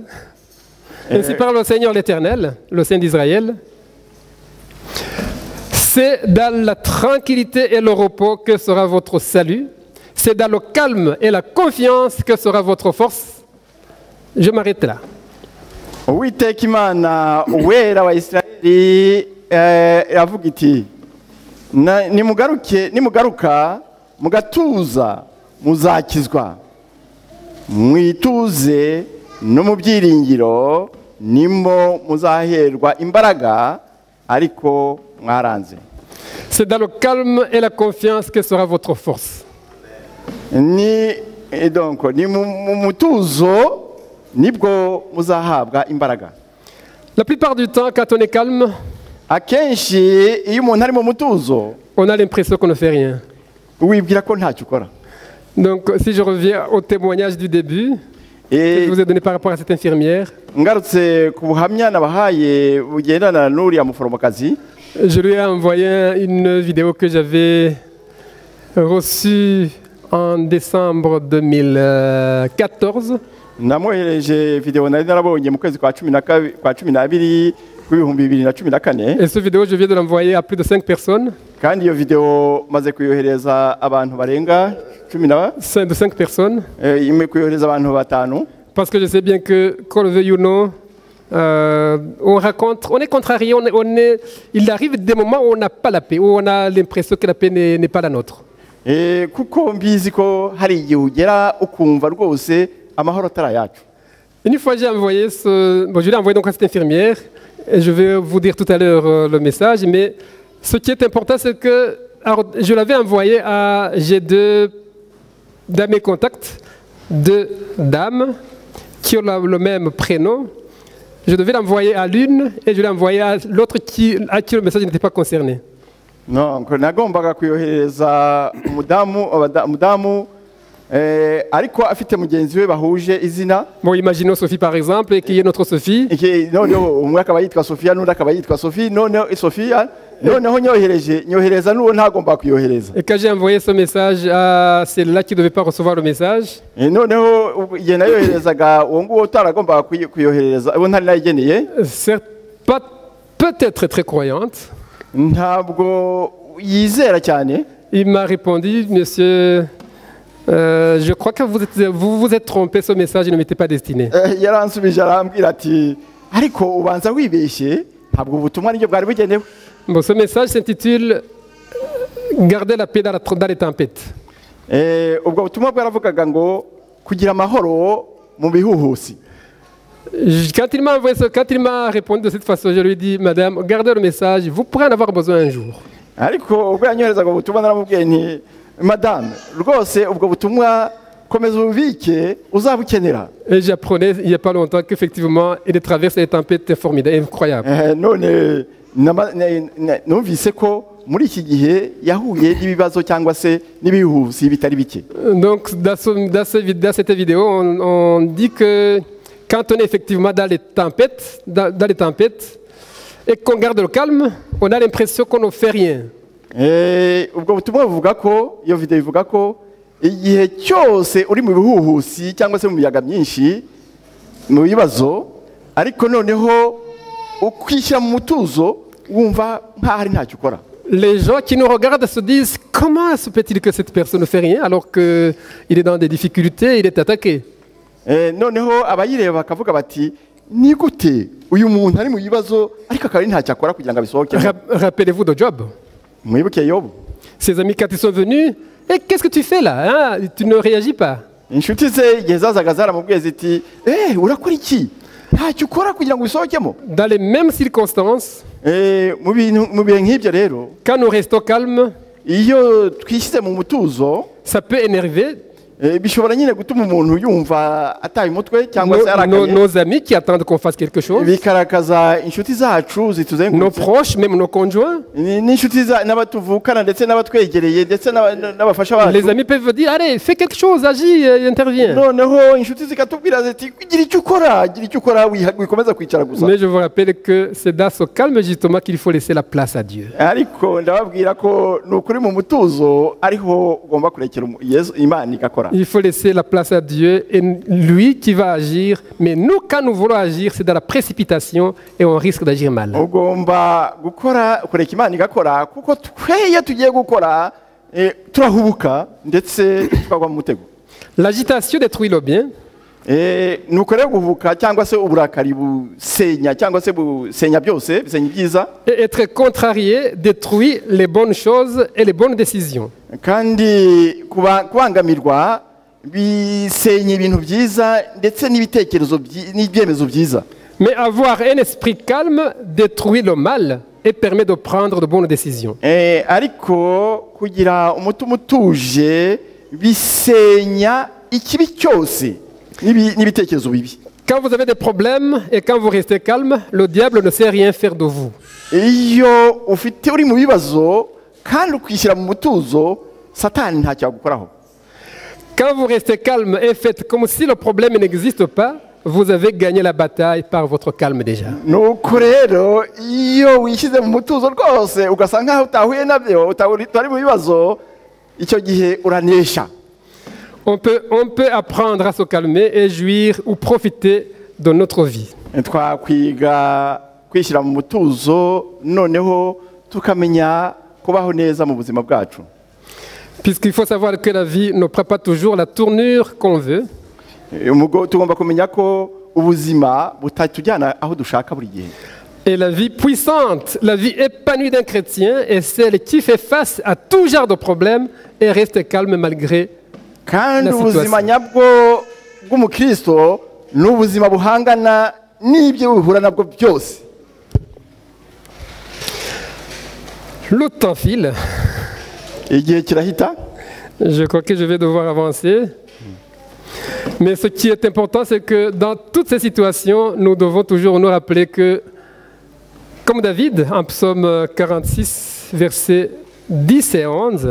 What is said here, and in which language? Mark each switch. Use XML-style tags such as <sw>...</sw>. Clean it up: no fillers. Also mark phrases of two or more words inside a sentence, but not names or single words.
<fr>Ainsi parle le Seigneur l'Éternel, le Saint d'Israël. C'est dans la tranquillité et le repos que sera votre salut. C'est dans le calme et la confiance que sera votre force. Je m'arrête là.</fr> <rw>Uwiteka Imana uwera wa Isirayeli avuga iti nimugaruka mugatuza muzakizwa mwituze no mu byiringiro nimmo muzaherwa imbaraga ariko mwaranze.</rw> <fr>C'est dans le calme et la confiance que sera votre force.</fr> <rw>Donc ni mu mutuzo nibwo muzahabwa imbaraga.</rw> <fr>La plupart du temps, quand on est calme,</fr> <rw>akenshi iyo umuntu ari mu mutuzo,</rw> <fr>on a l'impression qu'on ne fait rien.</fr> <rw>Wibwira ko ntacyo ukora.</rw> <fr>Donc, si je reviens au témoignage du début que je vous ai donné par rapport à cette infirmière,</fr> <rw>ngarutse ku buhamya nabahaye bugendana n'uriya muforomokazi,</rw> <fr>je lui ai envoyé une vidéo que j'avais reçue en décembre 2014.</fr> <rw>Namwohereje video nari narabonye mu kwezi kwa 12 rw'ibihumbi 2014</rw> <fr>Et cette vidéo, je viens de l'envoyer à plus de 5 personnes.</fr> <rw>kandi iyo video maze kuyohereza abantu barenga 10</rw> <fr>De 5 personnes.</fr> <rw>imwe kuyohereza abantu batanu</rw> <fr>Parce que je sais bien que, qu'on le veuille ou non, on raconte, on est contrarié, il arrive des moments où on n'a pas la paix, où on a l'impression que la paix n'est pas la nôtre.</fr> <rw>kuko mbizi ko hari igihe ugera ukumva rwose amahoro atari ayacu.</rw> <fr>Une fois, j'ai envoyé je l'ai envoyé donc à cette infirmière, et je vais vous dire tout à l'heure le message, mais ce qui est important, c'est que alors, je l'avais envoyé j'ai deux, dans mes contacts, 2 dames qui ont le même prénom. Je devais l'envoyer à l'une et je l'ai envoyé à l'autre à qui le message n'était pas concerné.</fr> <rw>Donc nagombaga kuyohereza umudamu ariko afite mugenzi we bahuje izina.</rw> <fr>Bon, imaginons Sophie par exemple, et qui est notre Sophie.</fr> <rw>Noneho umwe akaba yitwa Sofia n'undi akaba yitwa Sophie. Noneho Sofia noneho nyohereza n'uwo ntagomba kuyohereza.</rw> <fr>Et quand j'ai envoyé ce message à celle-là qui ne devait pas recevoir le message,</fr> <rw>noneho igihe nayoherezaga uwo nguwo utaragomba kuyohereza uwo ntari nayigeneye,</rw> <fr>peut-être très croyante,</fr> <rw>ntabwo yizera cyane.</rw> <fr>Il m'a répondu, monsieur, je crois que vous vous êtes trompé, ce message ne m'était pas destiné.</fr> <rw>Yaransubije arambwira ati ariko ubanza wibeshye ntabwo ubutumwa nibyo bwari bugenewe.</rw> <fr>Bon, ce message s'intitule Garder la paix dans les tempêtes.</fr> <rw>Ubwo butumwa bwaravugaga ngo kugira amahoro mu bihuhusi.</rw> <fr>Quand il m'a répondu de cette façon, je lui ai dit, madame, gardez le message, vous pourrez en avoir besoin un jour.</fr> <rw>Ariko ubwo yanyoherezaga ubutumwa naramubwiye nti madame rwose ubwo butumwa komeza ububike uzabukenera.</rw> <fr>Et j'apprenais il n'y a pas longtemps qu'effectivement il traverse les tempêtes formidables, incroyables.</fr> <rw>None numvise ko muri iki gihe yahuye n'ibibazo cyangwa se n'ibihuhusi bitari bike.</rw> <fr>Donc dans cette vidéo, on dit que quand on est effectivement dans les tempêtes, et qu'on garde le calme, on a l'impression qu'on ne fait rien.</fr> <rw>Ubwo butumwa buvuga ko iyo video ivuga ko igihe cyose uri mu bihuhusi cyangwa se mu miyaga myinshi mu bibazo, ariko noneho ukwishyira mu mutuzo wumva nkaho ari ntacyo ukora.</rw> <fr>Les gens qui nous regardent se disent comment se peut-il que cette personne ne fait rien alors qu'il est dans des difficultés, il est attaqué.</fr> <rw>Noneho abayireba bakavuga bati ni gute uyu muntu ari mu bibazo ariko akaba ari ntacyo akora kugira ngo abisohoke.</rw> <fr>Rappelez-vous de Job.</fr> <rw>Mwibuke Yobu.</rw> <fr>Ses amis quand ils sont venus, et qu'est-ce que tu fais là, hein? Tu ne réagis pas.</fr> <rw>Inshuti ze igihe zazaga zaramubwiye ziti urakora iki ntacyo ukora kugira ngo ubisohokemo.</rw> <fr>Dans les mêmes circonstances,</fr> <rw>mu bihe nk'ibyo rero,</rw> <fr>quand nous restons calmes,</fr> <rw>iyo twishyize mu mutuzo,</rw> <fr>ça peut énerver</fr> <rw>bishobora nyine gutuma umuntu yumva ataye umutwe cyangwa se arakaye.</rw> <fr>Nos amis qui attendent qu'on fasse quelque chose,</fr> <rw>bikarakaza inshuti zacu zituzengurutse,</rw> <fr>nos proches, même nos conjoints,</fr> <rw>n'inshuti n'abatuvukana ndetse n'abatwegereye ndetse n'abafasha bacu.</rw> <fr>Les amis peuvent dire allez fais quelque chose, agis, interviens.</fr> <rw>Noneho inshuti zikatubwira ziti gira icyo ukora wikomeza kwicara gusa.</rw> <fr>Mais je vous rappelle que c'est dans ce calme justement qu'il faut laisser la place à Dieu.</fr> <rw>Ariko ndababwira ko nukuri mu mutuzo ariho ugomba kurekera Imana igakora.</rw> <fr>Il faut laisser la place à Dieu et lui qui va agir. Mais nous, quand nous voulons agir, c'est dans la précipitation et on risque d'agir mal.</fr> <rw>Ugomba gukora kureka Imana igakora kuko tweye tugiye gukora turahubuka ndetse tukagwa mu mutego.</rw> <fr>L'agitation détruit le bien.</fr> <rw>Nuko rero guhubuka cyangwa se uburakari busenya cyangwa se busenya byose bisenya ibyiza.</rw> <fr>Et être contrarié détruit les bonnes choses et les bonnes décisions.</fr> <rw>Kandi kubangamirwa bisenya ibintu byiza ndetse n'ibitekerezo n'ibyemezo byiza.</rw> <fr>Mais avoir un esprit calme détruit le mal et permet de prendre de bonnes décisions.</fr> <rw>Ariko kugira umutima utuje bisenya ikibi cyose n'ibitekerezo bibi.</rw> <fr>Quand vous avez des problèmes et quand vous restez calme, le diable ne sait rien faire de vous.</fr> <rw>Iyo ufite uri mu bibazo kandi ukwishyira mu mutuzo, Satani ntacyo yagukoraho.</rw> <fr>Quand vous restez calme et faites comme si le problème n'existe pas, vous avez gagné la bataille par votre calme déjà.</fr> <rw>Nuko rero iyo wishyize mu mutuzo rwose ugasanga nkaho utahuye nabyo utari mu bibazo, icyo gihe uranesha.</rw> <fr>On peut apprendre à se calmer et jouir ou profiter de notre vie.</fr> <rw>Twakwiga kwishyira mu mutuzo noneho tukamenya kubaho neza mu buzima bwacu.</rw> <fr>Puisqu'il faut savoir que la vie ne prend pas toujours la tournure qu'on veut.</fr> <rw>Tugomba kumenya ko ubuzima butatujyana aho dushaka buri gihe.</rw> <fr>Et la vie puissante, la vie épanouie d'un chrétien est celle qui fait face à tout genre de problèmes et reste calme malgré</fr> <rw>Kandi</rw> <fr>la</fr> <rw>ubuzima</rw> <fr>situation.</fr> <rw>nyabwo bw'umukristo ni ubuzima buhangana n'ibyo bihura nabwo byose.</rw> <fr>Le temps file.</fr> <rw>Igihe kirahita.</rw> <fr>Je crois que je vais devoir avancer. Mais ce qui est important, c'est que dans toutes ces situations, nous devons toujours nous rappeler que, comme David, en psaume 46, versets 10 et 11,</fr>